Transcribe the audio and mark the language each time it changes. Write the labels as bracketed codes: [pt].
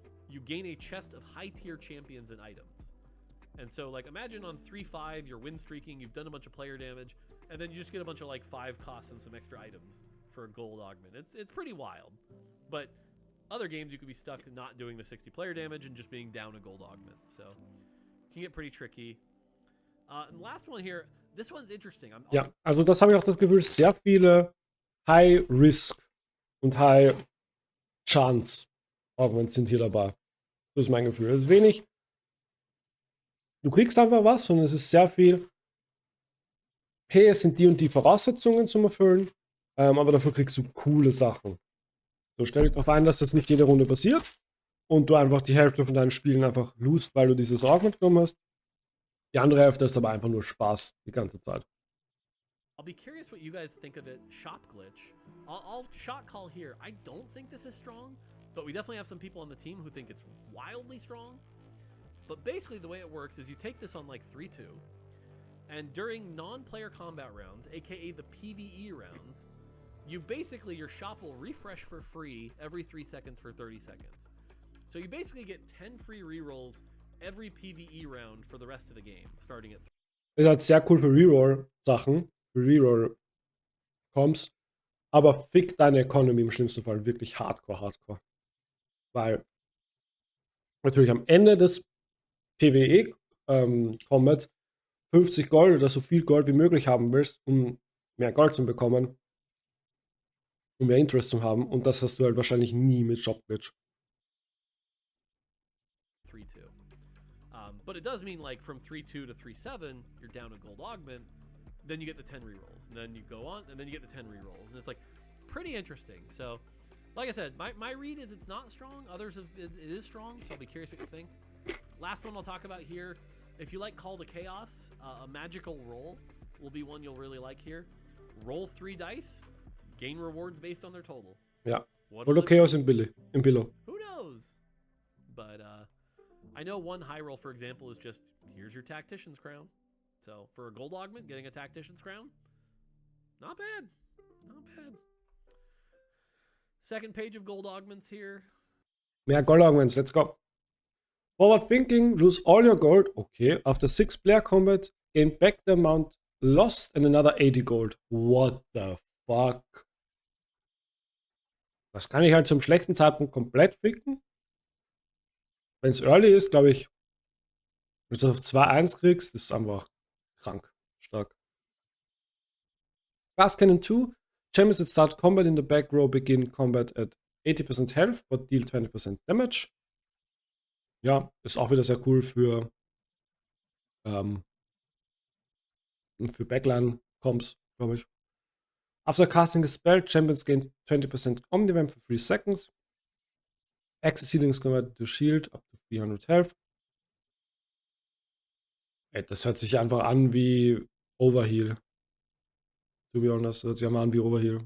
[en] You gain a chest of high tier champions and items. And so like imagine on 3-5, you're win streaking, you've done a bunch of player damage, and then you just get a bunch of like 5 costs and some extra items for a gold augment. It's pretty wild. But other games you could be stuck not doing the 60 player damage and just being down a gold augment. So it can get pretty tricky. And last one here, this one's interesting. [de] Ja, also das habe ich auch das Gefühl, sehr viele High Risk und High Chance Augments sind hier dabei. Das ist mein Gefühl. Es ist wenig. Du kriegst einfach was, sondern es ist sehr viel. Hey, es sind die und die Voraussetzungen zum Erfüllen, aber dafür kriegst du coole Sachen. So, stell dich darauf ein, dass das nicht jede Runde passiert und du einfach die Hälfte von deinen Spielen einfach lust, weil du dieses Augment genommen hast. Die andere Hälfte ist aber einfach nur Spaß die ganze Zeit. [en] I'll be curious what you guys think of it. Shop glitch. I'll shot call here. I don't think this is strong, but we definitely have some people on the team who think it's wildly strong. But basically the way it works is you take this on like 3-2, and during non-player combat rounds, aka the PBE rounds, you basically, your shop will refresh for free every 3 seconds for 30 seconds. So you basically get 10 free rerolls every PBE round for the rest of the game, starting at 3. [de] Ist halt sehr cool für Reroll-Sachen, für Reroll-Comps. aber fick deine Economy im schlimmsten Fall wirklich hardcore. Weil natürlich am Ende des PBE Combats 50 Gold oder so viel Gold wie möglich haben willst, um mehr Gold zu bekommen, um mehr Interest zu haben. Und das hast du halt wahrscheinlich nie mit Jobglitch. [en] 3-2. But it does mean like from 3-2 to 3-7, you're down a gold augment. Then you get the 10 rerolls, and then you go on, and then you get the 10 rerolls, and it's like pretty interesting. So, like I said, my read is it's not strong. Others have it is strong, so I'll be curious what you think. Last one I'll talk about here. If you like Call to Chaos, a magical roll will be one you'll really like here. Roll 3 dice, gain rewards based on their total. [de] Ja. [en] What [de] Oder Chaos im Billo. [en] Who knows? But I know one high roll, for example, is just here's your Tactician's Crown. So for a gold augment, getting a Tactician's Crown, not bad. Not bad. Second page of gold augments here. Mehr Gold Augments, let's go. Forward thinking, lose all your gold. Okay, after 6-player combat, gain back the amount lost and another 80 gold. What the fuck? [de] Das kann ich halt zum schlechten Zeitpunkt komplett ficken. Wenn es early ist, glaube ich, wenn du es auf 2-1 kriegst, ist es einfach krank stark. [en] Glass Cannon 2. Champions that start combat in the back row begin combat at 80% health, but deal 20% damage. [de] Ja, ist auch wieder sehr cool für Backline-Comps, glaube ich. [en] After casting a spell, champions gain 20% Omnivamp for 3 seconds. Access healing is converted to shield up to 300 health. [de] Ey, das hört sich einfach an wie Overheal. [en] To be honest, [de] hört sich einfach an wie Overheal.